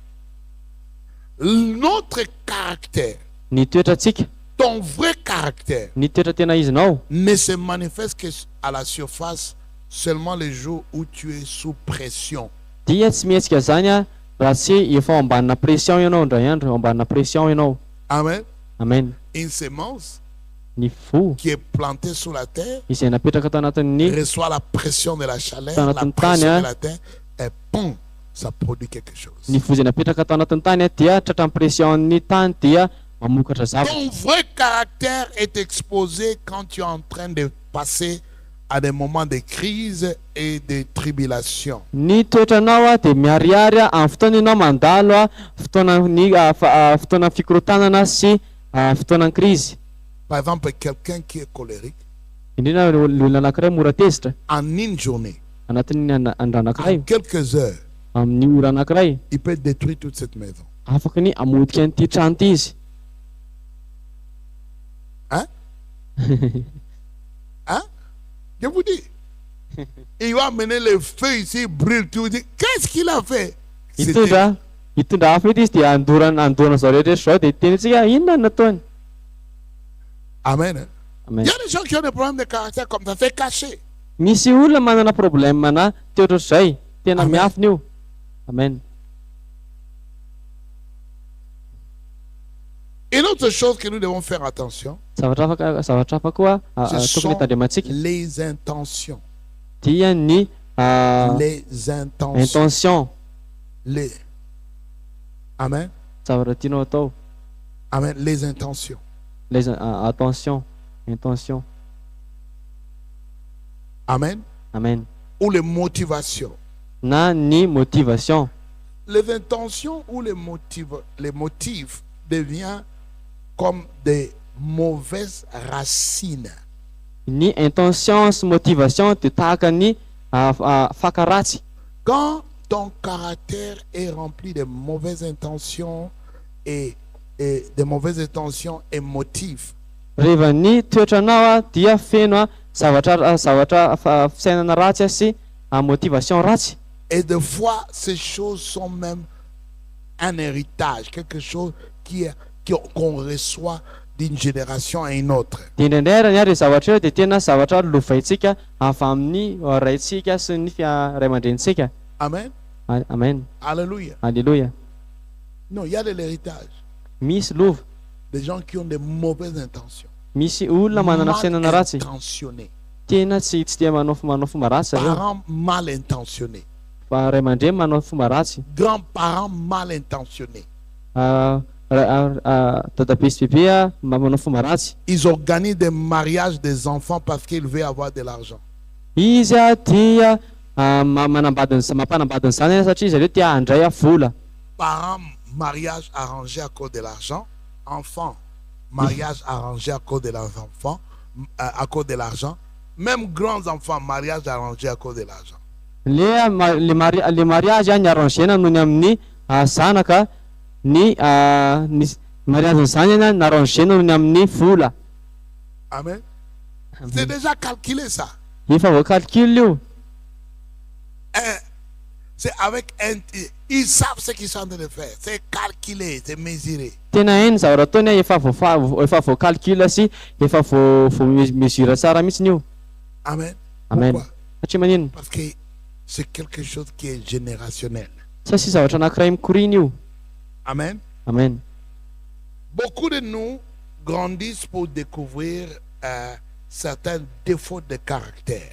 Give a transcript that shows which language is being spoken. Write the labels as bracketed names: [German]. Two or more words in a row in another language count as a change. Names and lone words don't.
[French] Notre caractère, [Malagasy] Ny toetrantsika, [French] ton vrai caractère, [Malagasy] ny toetra tena izinao [French] ne se manifeste qu'à la surface seulement les jours où tu es sous pression. [Malagasy] dia tsy mihetsika zany raha tsy efa ao ambanina pression ianao indray andro, ao ambanina pression ianao. Amen. Amen. [French] Une sémence [Malagasy] Ny fo [French] qui est plantée sous la terre [Malagasy] izay napetraka tao anatin'ny [French] reçoit la pression de la chaleur, Dans la notre pression temps, de la terre, et pom, ça produit quelque chose. [Malagasy] ny fo izay napetraka tao anatin'ny tany dia tratran'ny pression-ny tany dia mamokatra zavatra. [French] Ton vrai caractère est exposé quand tu es en train de passer à des moments de crise et de tribulation. [Malagasy] Ny toetranao dia miharihary amin'ny fotoana ianao mandalo fotoana fikorotanana sy fotoanan'ny crise. [French] Par exemple, quelqu'un qui est colérique, [Malagasy] Indrindra olona anankiray mora tezitra [French] en une journée, [Malagasy] anatin'ny andro [French] En [Malagasy] anankiray [French] quelques heures, [Malagasy] amin'ny ora anankiray [French] il peut détruire toute cette maison. [Malagasy] afaka ny amodika an'ity trano ity izy [French] Hein? Hein? Je vous dis. Il va amener les feux ici, brûle tout. Qu'est-ce qu'il a fait? [Malagasy] hitondra hafa ety izy dia andorana zao rehetra zao dia tenitsika inona no nataony. [French] Amen. Il Amen. y a des gens qui ont des problèmes de caractère comme ça, c'est caché. [Malagasy] Misy olona manana problème na te ohatr'izay tena Amen. miafina io. Amen. [French] Une autre chose que nous devons faire attention, [Malagasy] Zavatra hafa koa [French] ce [Malagasy] tokony [French] sont [Malagasy] hitandremantsika [French] les intentions. [Malagasy] dia ny [French] Les intentions. [Malagasy] intention [French] Les... Amen. [Malagasy] zavatra tianao atao. [French] Amen. Les intentions. Les attention intention. Amen. Amen. Ou les motivations. [Malagasy] Na ny motivation. [French] Les intentions ou les motifs deviennent comme des mauvaises racines. [Malagasy] Ny intention sy motivation dia tahaka ny fakaratsy. [French] Quand ton caractère est rempli de mauvaises intentions et de mauvaises intentions et motifs, [Malagasy] Rehefa ny toetranao dia feno zavatra fisainana ratsy sy motivation ratsy. [French] et des fois ces choses sont même un héritage, quelque chose qu'on reçoit d'une génération à une autre. [Malagasy] Dia indraindray raha ny ary zavatra io dia tena zavatra lovaintsika avy amin'ny raintsika sy ny ray aman-drenitsika. Amen. Amen. Alléluia. Alléluia. [French] Non, il y a de l'héritage. [Malagasy] Misy lova, [French] Des gens qui ont de mauvaises intentions. [Malagasy] misy olona manana fisainana [French] Mal [Malagasy] ratsy [French] intentionnés. [Malagasy] tena tsy dia manao fomba ratsy zareo. [French] Parents mal intentionnés. [Malagasy] Fa ray aman-dreny manao fomba ratsy. [French] Grands-parents mal intentionnés. [Malagasy] Dadabe sy bebe manao fomba ratsy. [French] Ils organisent des mariages des enfants parce qu'ils veulent avoir de l'argent. [Malagasy] Izy dia mampanambadiny zany satria zareo tia handray vola. [French] Parents, mariage arrangé à cause de l'argent. Enfants, mariage arrangé à cause de l'enfant, à cause de l'argent. Même grands enfants, mariage arrangé à cause de l'argent. Le mariage [Malagasy] ny arrangena noho ny amin'ny zanaka ny mariage zany narangena noho ny amin'ny vola. [French] Amen. C'est déjà calculé ça. [Malagasy] Efa voacalcule io. [French] C'est avec ils savent ce qu'ils sont en train de faire. C'est calculé, c'est mesuré. [Malagasy] Tena hainy zavatra ataony efa voacalcule sy efa mesure tsara mihitsy io. Amen. Amen. [French] Pourquoi? [Malagasy] Satria manino? [French] Parce que c'est quelque chose qui est générationnel. [Malagasy] Satria zavatra anankiray mikorina io. Amen. Amen. [French] Beaucoup de nous grandissent pour découvrir certains défauts de caractère.